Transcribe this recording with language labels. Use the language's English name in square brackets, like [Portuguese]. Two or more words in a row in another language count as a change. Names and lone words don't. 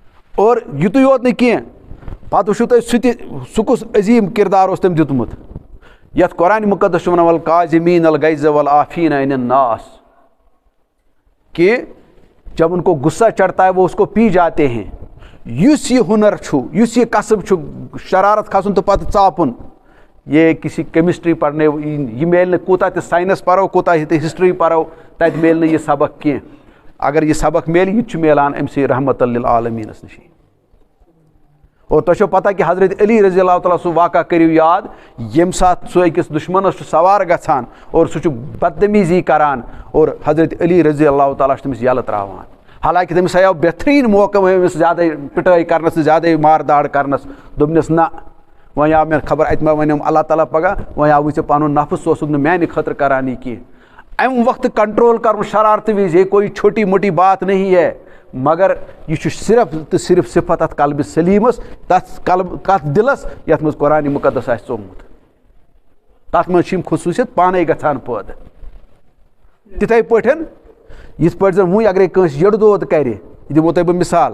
[Kashmiri] اور یُتُے یوت نہٕ کینٛہہ پَتہٕ وٕچھِو تُہۍ سُہ کُس عظیٖم کِردار اوس تٔمۍ دیُتمُت یَتھ قرآنِ مُقدس چھُ وَنان [Arabic] والکاظمین الغیظ والعافین عن الناس [Urdu] کہ جب ان کو غصہ چڑھتا ہے وہ اس کو پی جاتے ہیں. [Kashmiri] یُس یہ ہُنر چھُ یُس یہ قصب چھُ شرارت کھسُن تہٕ پَتہٕ ژاپُن یہ کسی کیمسٹری پرنے یہ میلہِ نہٕ کوٗتاہ تہِ ساینس پرو کوٗتاہ تہِ ہسٹری پرو تَتہِ میلہِ نہٕ یہِ سبق کینٛہہ. اگر یہِ سبق میلہِ یہِ تہِ چھُ میلان أمسٕے رحمت للعالمیٖنس نِشی. اور تۄہہِ چھو پتہ کہ حضرت علی [Arabic] رضی اللہ تعالیٰ [Kashmiri] سُہ واقعہ کٔرِو یاد ییٚمہِ ساتہٕ سُہ أکِس دُشمنس چھُ سوار گژھان اور سُہ چھُ بدتمیٖزی کران اور حضرت علی [Arabic] رضی اللہ تعالیٰ [Kashmiri] چھُ تٔمِس یلہٕ تراوان. حالانکہ تٔمِس آیو بہتریٖن موقعہٕ أمِس زیادے پِٹٲے کرنس زیادے مارداڑ کرنس دوٚپنس نہ وۄنۍ آو مےٚ خبر اَتہِ ما وَنیٚم اللہ تعالیٰ پگاہ وۄنۍ آوٕے ژےٚ پنُن نفس اوسُکھ نہٕ میانہِ خٲطرٕ کران یہِ کینٛہہ. اَمہِ وقتہٕ کنٹرول کرُن شرارتہٕ وِزِ [Urdu] یہ کوئی چھوٹی موٹی بات نہیں ہے [Kashmiri] مگر یہ چھُ صرف تہٕ صرف صفت اتھ قلبِ سلیٖمس تتھ دِلس یتھ منٛز قرآنِ مُقدس آسہِ ژوٚمُت. تتھ منٛز چھِ یِم خصوٗصیت پانے گژھان پٲدٕ. تِتھے پٲٹھۍ یِتھ پٲٹھۍ زن وُنۍ اگرے کٲنٛسہِ یٔڈ دود کرِ یہِ دِمو تۄہہِ بہٕ مثال.